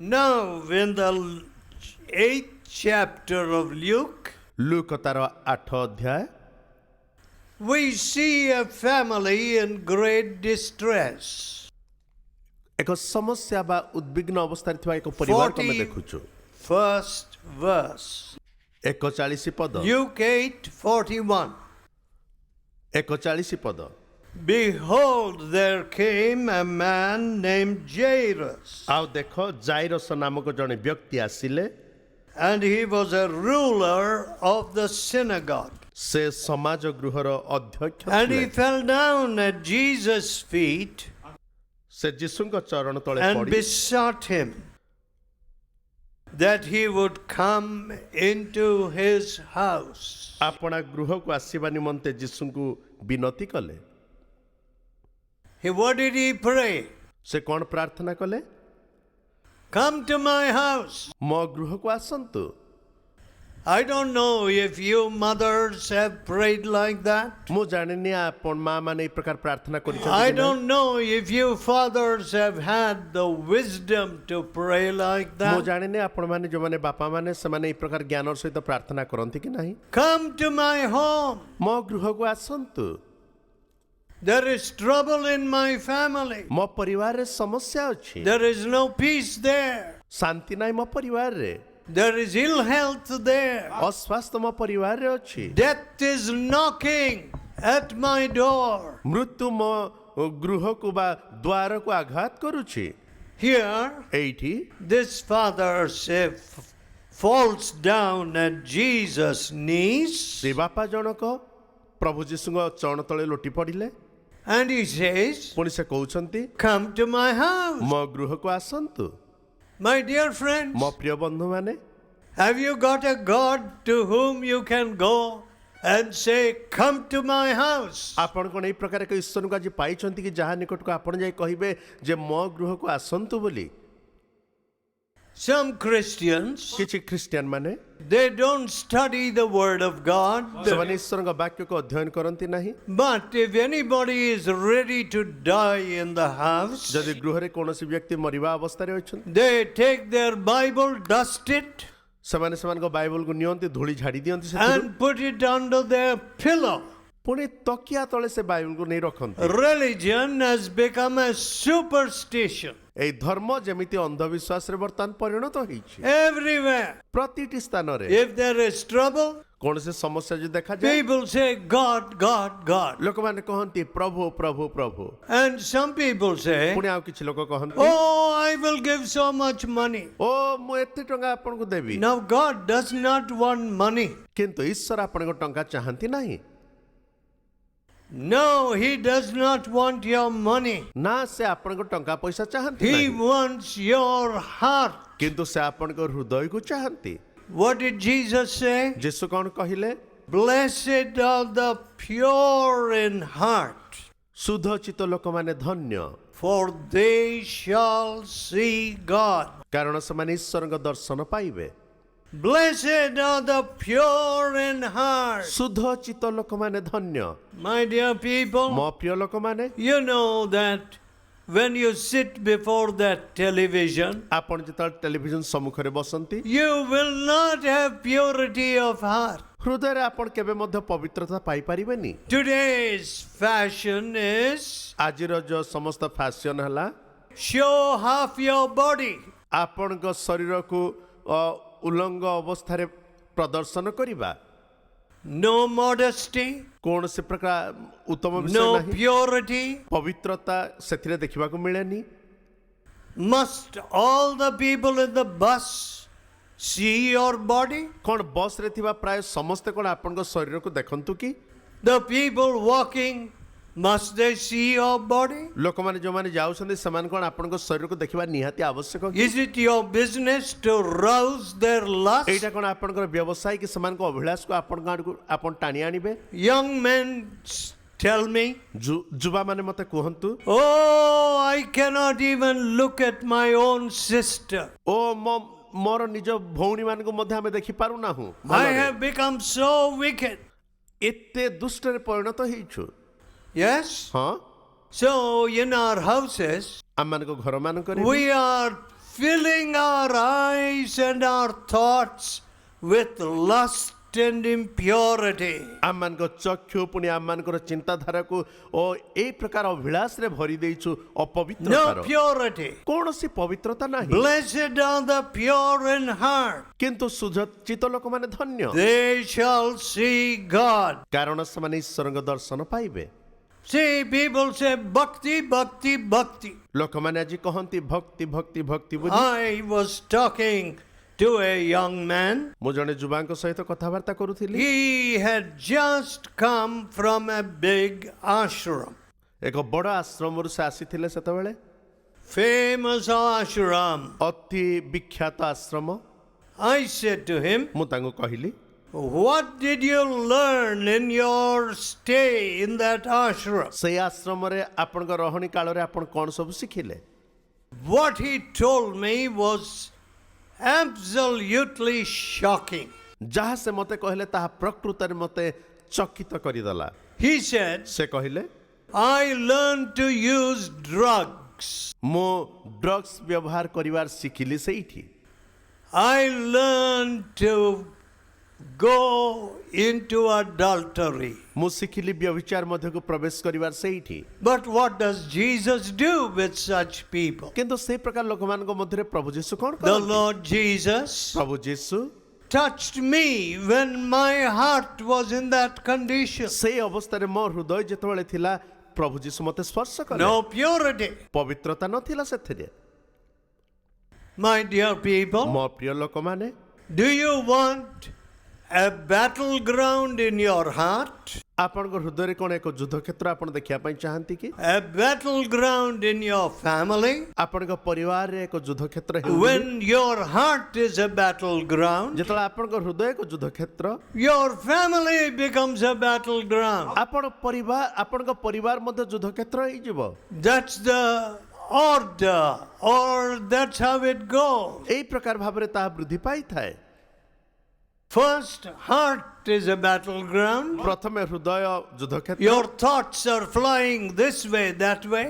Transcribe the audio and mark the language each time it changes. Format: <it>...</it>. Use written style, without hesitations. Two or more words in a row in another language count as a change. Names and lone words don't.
<en>Now, in the 8th chapter of Luke,</en> <or>ଲୁକ ତାର 8 ଅଧ୍ୟାୟ</or> <en>we see a family in great distress.</en> <or>ଏକ ସମସ୍ୟା ବା ଉଦ୍ବିଗ୍ନ ଅବସ୍ଥାରେ ଥିବା ଏକ ପରିବାରକୁ ଆମେ ଦେଖୁଛୁ।</or> <en>41st verse.</en> <or>41 ପଦ</or> <en>Luke 8:41.</en> <or>41 ପଦ</or> <en>Behold, there came a man named Jairus,</en> <or>ଆଉ ଦେଖ ଜାଇରସ ନାମକ ଜଣେ ବ୍ୟକ୍ତି ଆସିଲେ,</or> <en>and he was a ruler of the synagogue.</en> <or>ସେ ସମାଜ ଗୃହର ଅଧ୍ୟକ୍ଷ</or> <en>And he</en> <or>ଥିଲେ।</or> <en>fell down at Jesus' feet</en> <or>ସେ ଯୀଶୁଙ୍କ ଚରଣ ତଳେ</or> <en>and</en> <or>ପଡ଼ି</or> <en>besought him that he would come into his house.</en> <or>ଆପଣା ଗୃହକୁ ଆସିବା ନିମନ୍ତେ ଯୀଶୁଙ୍କୁ ବିନତି କଲେ।</or> <en>What did he pray?</en> <or>ସେ କ'ଣ ପ୍ରାର୍ଥନା କଲେ?</or> <en>Come to my house.</en> <or>ମୋ ଗୃହକୁ ଆସନ୍ତୁ।</or> <en>I don't know if you mothers have prayed like that.</en> <or>ମୁଁ ଜାଣିନି ଆପଣ ମା ମାନେ ଏଇ ପ୍ରକାର ପ୍ରାର୍ଥନା</or> <en>I</en> <or>କରିଛନ୍ତି କି ନାହିଁ।</or> <en>don't know if you fathers have had the wisdom to pray like</en> <or>ମୁଁ</or> <en>that.</en> <or>ଜାଣିନି ଆପଣ ମାନେ ଯୋଉମାନେ ବାପା ମାନେ ସେମାନେ ଏଇ ପ୍ରକାର ଜ୍ଞାନର ସହିତ ପ୍ରାର୍ଥନା କରନ୍ତି କି ନାହିଁ।</or> <en>Come to my home.</en> <or>ମୋ ଗୃହକୁ ଆସନ୍ତୁ।</or> <en>There is trouble in my family.</en> <or>ମୋ ପରିବାରରେ ସମସ୍ୟା ଅଛି।</or> <en>There is no peace there.</en> <or>ଶାନ୍ତି ନାହିଁ ମୋ ପରିବାରରେ।</or> <en>There is ill health there.</en> <or>ଅସ୍ୱାସ୍ଥ୍ୟ ମୋ ପରିବାରରେ ଅଛି।</or> <en>Death is knocking at my door.</en> <or>ମୃତ୍ୟୁ ମୋ ଗୃହକୁ ବା ଦ୍ୱାରକୁ ଆଘାତ କରୁଛି।</or> <en>Here,</en> <or>ଏଇଠି</or> <en>this father falls down at Jesus' knees</en> <or>ସେ ବାପା ଜଣକ ପ୍ରଭୁ ଯୀଶୁଙ୍କ ଚରଣ ତଳେ ଲୋଟି ପଡ଼ିଲେ।</or> <en>and he says,</en> <or>ପୁଣି ସେ କହୁଛନ୍ତି</or> <en>come to my house.</en> <or>ମୋ ଗୃହକୁ ଆସନ୍ତୁ।</or> <en>My dear friends,</en> <or>ମୋ ପ୍ରିୟ ବନ୍ଧୁମାନେ,</or> <en>have you got a God to whom you can go and say, come to my house?</en> <or>ଆପଣ କ'ଣ ଏଇ ପ୍ରକାର ଏକ ଈଶ୍ୱରଙ୍କୁ ଆଜି ପାଇଛନ୍ତି କି ଯାହା ନିକଟକୁ ଆପଣ ଯାଇ କହିବେ ଯେ ମୋ ଗୃହକୁ ଆସନ୍ତୁ ବୋଲି?</or> <en>Some Christians,</en> <or>କିଛି ଖ୍ରୀଷ୍ଟିଆନ ମାନେ</or> <en>they don't study the word of God.</en> <or>ସେମାନେ ଈଶ୍ୱରଙ୍କ ବାକ୍ୟକୁ ଅଧ୍ୟୟନ କରନ୍ତି ନାହିଁ।</or> <en>But if anybody is ready to die in the house,</en> <or>ଯଦି ଗୃହରେ କୌଣସି ବ୍ୟକ୍ତି ମରିବା ଅବସ୍ଥାରେ ଅଛନ୍ତି,</or> <en>they take their Bible, dust it,</en> <or>ସେମାନେ ସେମାନଙ୍କ ବାଇବଲକୁ ନିଅନ୍ତି, ଧୂଳି ଝାଡ଼ି ଦିଅନ୍ତି ସେଥିରୁ,</or> <en>and put it under their pillow.</en> <or>ପୁଣି ତକିଆ ତଳେ ସେ ବାଇବଲକୁ ନେଇ ରଖନ୍ତି।</or> <en>Religion has become a superstition</en> <or>ଏଇ ଧର୍ମ ଯେମିତି ଅନ୍ଧବିଶ୍ୱାସରେ ବର୍ତ୍ତମାନ ପରିଣତ ହେଇଛି।</or> <en>everywhere.</en> <or>ପ୍ରତିଟି ସ୍ଥାନରେ</or> <en>If there is trouble,</en> <or>କୌଣସି ସମସ୍ୟା ଯଦି ଦେଖାଯାଏ,</or> <en>people say, God, God, God.</en> <or>ଲୋକମାନେ କହନ୍ତି ପ୍ରଭୁ ପ୍ରଭୁ ପ୍ରଭୁ।</or> <en>And some people say,</en> <or>ପୁଣି ଆଉ କିଛି ଲୋକ କହନ୍ତି</or> <en>oh, I will give so much money.</en> <or>ଓ ମୁଁ ଏତେ ଟଙ୍କା ଆପଣଙ୍କୁ ଦେବି।</or> <en>Now, God does not want money.</en> <or>କିନ୍ତୁ ଈଶ୍ୱର ଆପଣଙ୍କ ଟଙ୍କା ଚାହାନ୍ତି ନାହିଁ।</or> <en>No, He does not want your money.</en> <or>ନା ସେ ଆପଣଙ୍କ ଟଙ୍କା ପଇସା ଚାହାନ୍ତି</or> <en>He</en> <or>ନାହିଁ,</or> <en>wants your heart.</en> <or>କିନ୍ତୁ ସେ ଆପଣଙ୍କ ହୃଦୟକୁ ଚାହାନ୍ତି।</or> <en>What did Jesus say?</en> <or>ଯୀଶୁ କ'ଣ କହିଲେ?</or> <en>Blessed are the pure in heart,</en> <or>ଶୁଦ୍ଧ ଚିତ୍ତ ଲୋକମାନେ ଧନ୍ୟ,</or> <en>for they shall see God.</en> <or>କାରଣ ସେମାନେ ଈଶ୍ୱରଙ୍କ ଦର୍ଶନ ପାଇବେ।</or> <en>Blessed are the pure in heart.</en> <or>ଶୁଦ୍ଧ ଚିତ୍ତ ଲୋକମାନେ ଧନ୍ୟ।</or> <en>My dear people,</en> <or>ମୋ ପ୍ରିୟ ଲୋକମାନେ,</or> <en>you know that when you sit before that television,</en> <or>ଆପଣ ଯେତେବେଳେ ଟେଲିଭିଜନ ସମ୍ମୁଖରେ ବସନ୍ତି,</or> <en>you will not have purity of heart.</en> <or>ହୃଦୟରେ ଆପଣ କେବେ ମଧ୍ୟ ପବିତ୍ରତା ପାଇପାରିବେନି।</or> <en>Today's fashion is</en> <or>ଆଜିର ଯୋଉ ସମସ୍ତ ଫ୍ୟାସନ ହେଲା,</or> <en>show half your body.</en> <or>ଆପଣଙ୍କ ଶରୀରକୁ ଉଲଙ୍ଗ ଅବସ୍ଥାରେ ପ୍ରଦର୍ଶନ କରିବା।</or> <en>No modesty,</en> <or>କୌଣସି ପ୍ରକାର ଉତ୍ତମ ବିଷୟ</or> <en>no</en> <or>ନାହିଁ।</or> <en>purity.</en> <or>ପବିତ୍ରତା ସେଥିରେ ଦେଖିବାକୁ ମିଳେନି।</or> <en>Must all the people in the bus see your body?</en> <or>କ'ଣ ବସ୍ରେ ଥିବା ପ୍ରାୟ ସମସ୍ତେ କ'ଣ ଆପଣଙ୍କ ଶରୀରକୁ ଦେଖନ୍ତୁ କି?</or> <en>The people walking, must they see your body?</en> <or>ଲୋକମାନେ ଯୋଉମାନେ ଯାଉଛନ୍ତି ସେମାନେ କ'ଣ ଆପଣଙ୍କ ଶରୀରକୁ ଦେଖିବା ନିହାତି ଆବଶ୍ୟକ କି?</or> <en>Is it your business to rouse their lust?</en> <or>ଏଇଟା କ'ଣ ଆପଣଙ୍କର ବ୍ୟବସାୟ କି ସେମାନଙ୍କ ଅଭିଳାଷକୁ ଆପଣଙ୍କ ଆଡ଼କୁ ଆପଣ ଟାଣି ଆଣିବେ?</or> <en>Young men tell me,</en> <or>ଯୁବାମାନେ ମୋତେ କୁହନ୍ତୁ,</or> <en>oh, I cannot even look at my own sister.</en> <or>ଓ ମୋର ନିଜ ଭଉଣୀମାନଙ୍କୁ ମଧ୍ୟ ଆମେ ଦେଖିପାରୁନାହୁଁ।</or> <en>I have become so wicked.</en> <or>ଏତେ ଦୁଷ୍ଟରେ ପରିଣତ ହେଇଛୁ।</or> <en>Yes?</en> <or>ହଁ,</or> <en>So in our houses,</en> <or>ଆମମାନଙ୍କ ଘରମାନଙ୍କରେ</or> <en>we are filling our eyes and our thoughts with lust and impurity.</en> <or>ଆମମାନଙ୍କ ଚକ୍ଷୁ ପୁଣି ଆମମାନଙ୍କର ଚିନ୍ତାଧାରାକୁ ଓ ଏଇ ପ୍ରକାର ଅଭିଳାଷରେ ଭରି ଦେଇଛୁ</or> <en>No</en> <or>ଅପବିତ୍ରତାର</or> <en>purity.</en> <or>କୌଣସି ପବିତ୍ରତା ନାହିଁ।</or> <en>Blessed are the pure in heart.</en> <or>କିନ୍ତୁ ସୁଚିତ ଲୋକମାନେ ଧନ୍ୟ,</or> <en>They shall see God.</en> <or>କାରଣ ସେମାନେ ଈଶ୍ୱରଙ୍କ ଦର୍ଶନ ପାଇବେ।</or> <en>See, people say bhakti, bhakti, bhakti.</en> <or>ଲୋକମାନେ ଆଜି କହନ୍ତି ଭକ୍ତି ଭକ୍ତି ଭକ୍ତି ବୋଲି।</or> <en>I was talking to a young man.</en> <or>ମୁଁ ଜଣେ ଯୁବାଙ୍କ ସହିତ କଥାବାର୍ତ୍ତା କରୁଥିଲି।</or> <en>He had just come from a big ashram.</en> <or>ଏକ ବଡ଼ ଆଶ୍ରମରୁ ସେ ଆସିଥିଲେ ସେତେବେଳେ,</or> <en>Famous ashram.</en> <or>ଅତି ବିଖ୍ୟାତ ଆଶ୍ରମ।</or> <en>I said to him,</en> <or>ମୁଁ ତାଙ୍କୁ କହିଲି,</or> <en>what did you learn in your stay in that ashram?</en> <or>ସେଇ ଆଶ୍ରମରେ ଆପଣଙ୍କ ରହଣି କାଳରେ ଆପଣ କ'ଣ ସବୁ ଶିଖିଲେ?</or> <en>What he told me was absolutely shocking.</en> <or>ଯାହା ସେ ମୋତେ କହିଲେ ତାହା ପ୍ରକୃତରେ ମୋତେ ଚକିତ କରିଦେଲା।</or> <en>He said,</en> <or>ସେ କହିଲେ,</or> <en>I learned to use drugs.</en> <or>ମୁଁ ଡ୍ରଗ୍ସ ବ୍ୟବହାର କରିବାର ଶିଖିଲି ସେଇଠି।</or> <en>I learned to go into adultery.</en> <or>ମୁଁ ଶିଖିଲି ବ୍ୟଭିଚାର ମଧ୍ୟକୁ ପ୍ରବେଶ କରିବାର ସେଇଠି।</or> <en>But what does Jesus do with such people?</en> <or>କିନ୍ତୁ ସେଇ ପ୍ରକାର ଲୋକମାନଙ୍କ ମଧ୍ୟରେ ପ୍ରଭୁ ଯୀଶୁ କ'ଣ</or> <en>The</en> <or>କରନ୍ତି?</or> <en>Lord Jesus</en> <or>ପ୍ରଭୁ ଯୀଶୁ</or> <en>touched me when my heart was in that condition.</en> <or>ସେଇ ଅବସ୍ଥାରେ ମୋ ହୃଦୟ ଯେତେବେଳେ ଥିଲା, ପ୍ରଭୁ ଯୀଶୁ ମୋତେ ସ୍ପର୍ଶ କଲେ।</or> <en>No purity.</en> <or>ପବିତ୍ରତା ନଥିଲା ସେଥିରେ।</or> <en>My dear people,</en> <or>ମୋ ପ୍ରିୟ ଲୋକମାନେ,</or> <en>do you want a battleground in your heart?</en> <or>ଆପଣଙ୍କ ହୃଦୟରେ କ'ଣ ଏକ ଯୁଦ୍ଧକ୍ଷେତ୍ର ଆପଣ ଦେଖିବା ପାଇଁ ଚାହାନ୍ତି କି?</or> <en>A battleground in your family?</en> <or>ଆପଣଙ୍କ ପରିବାରରେ ଏକ ଯୁଦ୍ଧକ୍ଷେତ୍ର ହେଉ ବୋଲି?</or> <en>When your heart is a battleground,</en> <or>ଯେତେବେଳେ ଆପଣଙ୍କ ହୃଦୟ ଏକ ଯୁଦ୍ଧକ୍ଷେତ୍ର,</or> <en>your family becomes a battleground.</en> <or>ଆପଣଙ୍କ ପରିବାର ମଧ୍ୟ ଯୁଦ୍ଧକ୍ଷେତ୍ର ହେଇଯିବ।</or> <en>That's the order, or that's how it goes.</en> <or>ଏଇ ପ୍ରକାର ଭାବରେ ତାହା ବୃଦ୍ଧି ପାଇଥାଏ।</or> <en>First, heart is a battleground.</en> <or>ପ୍ରଥମେ ହୃଦୟ ଯୁଦ୍ଧକ୍ଷେତ୍ର।</or> <en>Your thoughts are flying this way, that way.</en>